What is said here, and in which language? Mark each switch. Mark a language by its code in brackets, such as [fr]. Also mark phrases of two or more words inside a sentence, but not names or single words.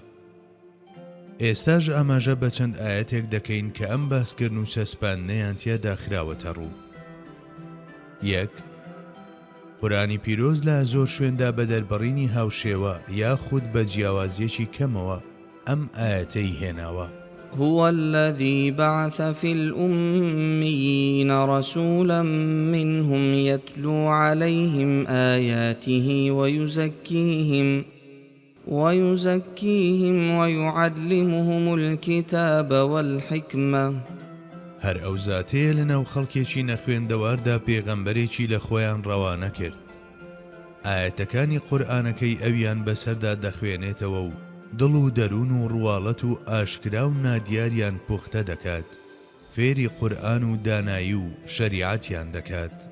[ckb] ئێستاژ ئاماژە بە چەند ئاەتێک دەکەین کە ئەم باسکردن و چەسپاندنەیان تیادا خراوەتە ڕوو. یەک قورئانی پیرۆز لە زۆر شوێندا بە دەربڕینی هاوشێوە یاخود بە جیاوازیەکی کەمەوە ئەم ئاەتەی هێناوە. [ar] هو الذي بعث في الأميين رسولا منهم يتلو عليهم آياته ويزكيهم ويعلمهم الكتاب والحكمة. [ckb] هەر ئەو زاتەیە لەناو خەڵکێکی نەخوێندەواردا پێغەمبەرێکی لە خۆیان ڕەوانە کرد. ئاەتەکانی قورئانەکەی ئەویان بەسەردا دەخوێنێتەوە و دڵ و دەروون و ڕواڵەت و ئاشکرا و نادیاریان پوختە دەکات، فێری قورئان و دانایی و شەریعەتیان دەکات.